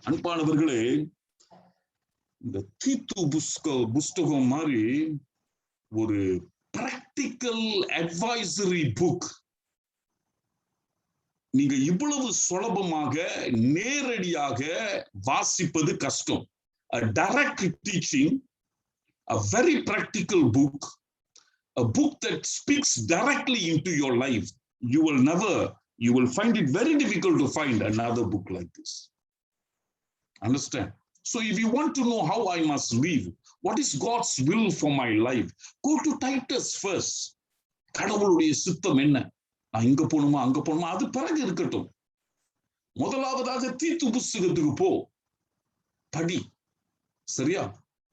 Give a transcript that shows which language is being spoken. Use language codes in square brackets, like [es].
[ta] அன்பானவர்களே, இந்த தீத்து புஸ்தகம் மாதிரி ஒரு பிராக்டிக்கல் அட்வைசரி புக் நீங்க இவ்வளவு சுலபமாக நேரடியாக வாசிப்பது கஷ்டம். [en] A direct teaching, a very practical book, a book that speaks directly into your life. You will find it very difficult to find another book like this. Understand? So if you want to know how I must live, what is God's will for my life, go to Titus first. [ta] கடவுளுடைய சித்தம் என்ன, நான் இங்க போகணுமா அங்க போகணுமா, அது பிறகு இருக்கட்டும். முதலாவதாக தீத்து புஸ்தகத்துக்கு போ, படி. சரியா?